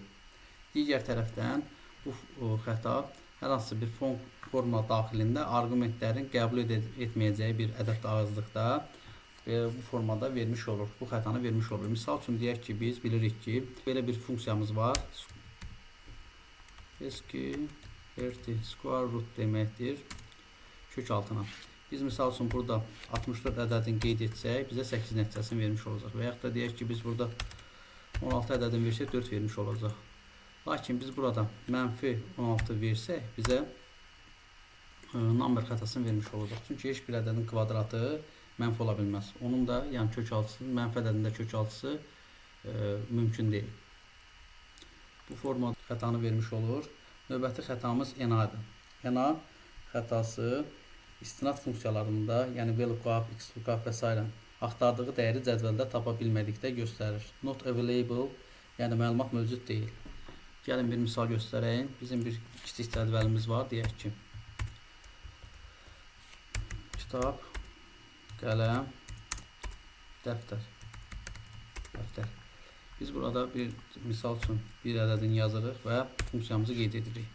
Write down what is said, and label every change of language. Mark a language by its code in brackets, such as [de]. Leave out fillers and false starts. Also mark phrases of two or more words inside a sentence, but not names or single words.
[az] Digər tərəfdən bu xəta hər hansı bir formula daxilində arqumentlərin qəbul etməyəcəyi bir ədəd azlıqda bu formada vermiş olur. Bu xətanı vermiş olur. Misal üçün deyək ki, biz bilirik ki, belə bir funksiyamız var. SQRT [en] square root [az] deməkdir kök altına. Biz misal üçün burada 64 ədədini qeyd etsək, bizə 8 nəticəsini vermiş olacaq. Və yaxud da deyək ki, biz burada 16 ədədini versək 4 vermiş olacaq. Lakin biz burada mənfi 16 versək, bizə number xətasını vermiş olacaq. Çünki heç bir ədədin kvadratı mənfi ola bilməz. Onun da yəni kök altısı, mənfi ədədində kök altısı mümkün deyil. Bu forma xətanı vermiş olur. Növbəti xətamız ENA-dır. ENA xətası istinad funksiyalarında, yəni VLOOKUP, XLOOKUP və s. axtardığı dəyəri cədvəldə tapa bilmədikdə göstərir. [en] Not available [az] Yəni məlumat mövcud deyil. Gəlin bir misal göstərəyim. Bizim bir kiçik cədvəlimiz var. Deyək ki, kitab, qələm, dəftər. Biz burada bir misal üçün bir ədədini yazırıq və funksiyamızı qeyd edirik.